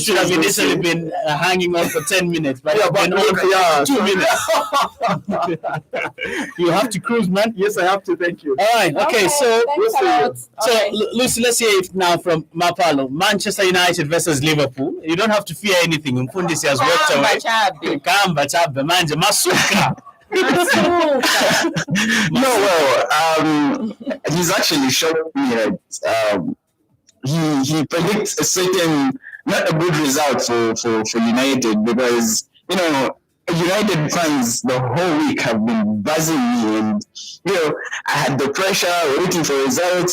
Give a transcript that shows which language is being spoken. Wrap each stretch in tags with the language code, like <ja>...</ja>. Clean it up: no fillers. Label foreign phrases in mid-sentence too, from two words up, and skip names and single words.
<en>Should have initially been hanging on for 10 minutes, but been on for 2 minutes. You have to cruise, man. Yes, I have to. Thank you. All right. Okay. So Lucy, let's hear it now from Mapalo. Manchester United versus Liverpool. You don't have to fear anything. Fundisi has walked away.</en> <ny>Kamba chabe manje masuka.</ny> <en>No, he's actually shocked me that he predicts a certain, not a good result for United, because United fans the whole week have been buzzing me, and I had the pressure waiting for results.</en>